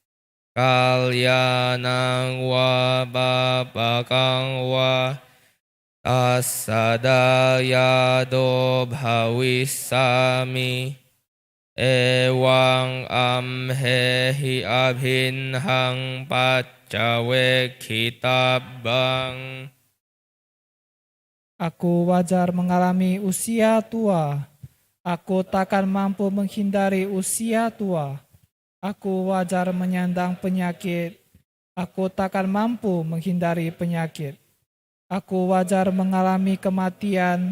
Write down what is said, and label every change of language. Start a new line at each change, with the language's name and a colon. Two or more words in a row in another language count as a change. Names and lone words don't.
Pali: kalyanang wa babakang wa tasadayado bhawisami ewang amhehi abhinhang pacawe kitabang.
Indonesian: Aku wajar mengalami usia tua. Aku takkan mampu menghindari usia tua. Aku wajar menyandang penyakit. Aku takkan mampu menghindari penyakit. Aku wajar mengalami kematian.